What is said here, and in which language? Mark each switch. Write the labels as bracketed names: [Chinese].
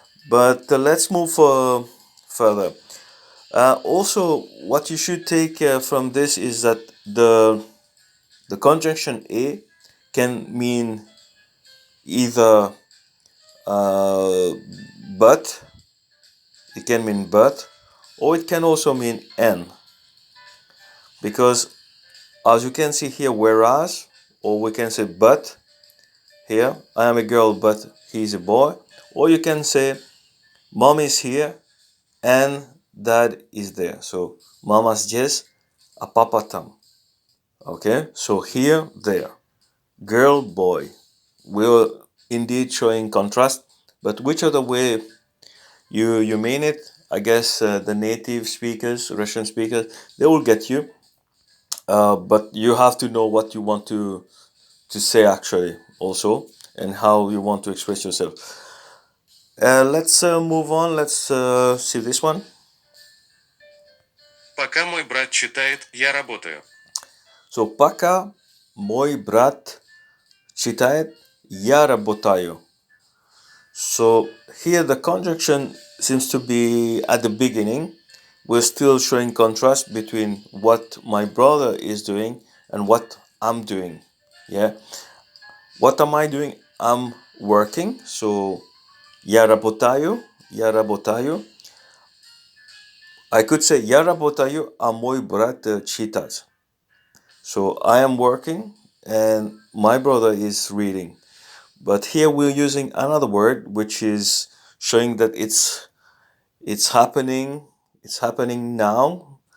[English] But let's move further. Also, what you should take from this is that the conjunction a can mean either uh, but, it can mean but, or it can also mean and. Because as you can see here, whereas, or we can say but here, I am a girl but he's a boy. Or you can say mom is here and dad is there. [Russian] So mama здесь, а папа там. [English] Okay, so here, there, girl, boy. We're indeed showing contrast, but which other way you mean it? I guess the native speakers, Russian speakers, they will get you. But you have to know what you want to say actually also, and how you want to express yourself. Let's move on. Let's see this one. [Russian] Пока мой брат читает, я работаю. So, пока мой брат читает, я работаю. [English] So here the conjunction seems to be at the beginning. We're still showing contrast between what my brother is doing and what I'm doing. Yeah. What am I doing? I'm working. [Russian] So я работаю, я работаю. [English] I could say [Russian] я работаю, а мой брат читает. [English] So I am working and my brother is reading. But here we're using another word which is showing that it's happening now.